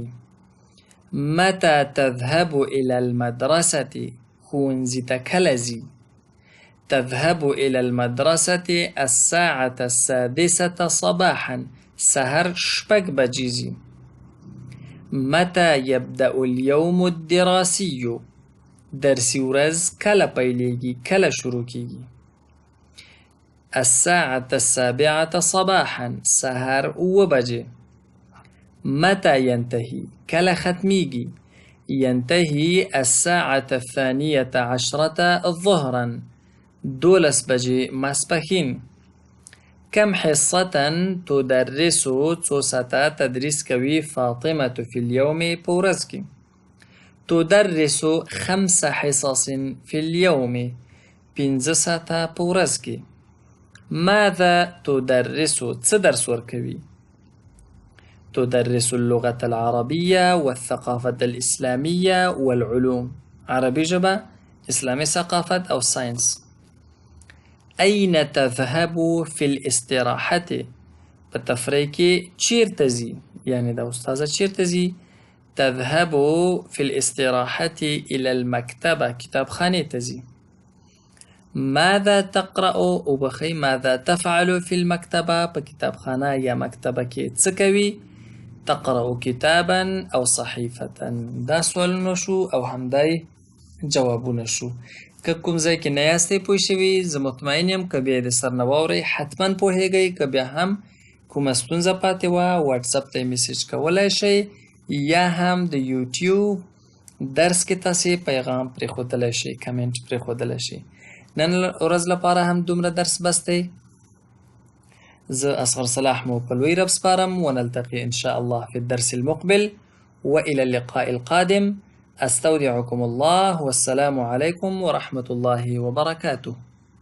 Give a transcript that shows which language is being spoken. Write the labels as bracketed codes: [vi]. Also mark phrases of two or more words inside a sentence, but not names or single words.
[ar] متى تذهب إلى المدرسة؟ [ps] ښوونځي ته کله ځي؟ [ar] تذهب إلى المدرسة الساعة السادسة صباحا [ps] سحر 6 بجې ځي. [ar] متى يبدأ اليوم الدراسي؟ [ps] درسي ورځ کله پیلیږي، کله شروع کیږي؟ [ar] الساعة السابعة صباحا [ps] سحر 7 بجې. [ar] متى ينتهي؟ [ps] کله ختمیږي؟ [ar] ينتهي الساعة الثانية عشرة ظهرا [ps] 12 بجې ماسپښین. [ar] كم حصة تدرس؟ [ps] څو ساعته تدریس کوي فاطمة [ar] في اليوم [ps] په ورځ کې؟ [ar] تدرس 5 حصص في اليوم [ps] 5 ساعته په ورځ کې. [ar] ماذا تدرس؟ [ps] څه درس ورکوي؟ [ar] تدرس اللغة العربية والثقافة الإسلامية والعلوم [ps] عربي ژبه، اسلامي ثقافت او ساينس. [ar] أين تذهب في الاستراحة؟ [ps] په تفریح کې چیرته ځي، یعنی دا استاذه چیرته ځي. [ar] تذهب في الاستراحة إلى المكتبة، [ps] کتابخانې ته ځي. [ar] ماذا تقرأ؟ او بخی ماذا تفعل في المكتبة؟ [ps] په کتابخانه یا مکتبه کې څه کوي؟ [ar] تقرأ کتابا او صحیفة. [ps] دا سوالونه شو او همدای جوابونه شو. که کوم ځای کې نه یاستئ پوه شوي، زه مطمئن یم که بیا د سر نه واورئ حتما پوهیږئ. که بیا هم کومه ستونزه پاتې وه واټساپ ته یې میسیج کولی شئ، یا هم د یوټیوب درس کې تاسې پیغام پرېښودلی شئ، کمنټ پرېښودلی شئ. نن ورځ لپاره هم دومره درس بس دی. زه اصغر صلاح مو په لوی رب سپارم. [ar] ونلتقي ان شاء الله في الدرس المقبل والى اللقاء القادم. استودعكم الله والسلام عليكم ورحمة الله وبركاته.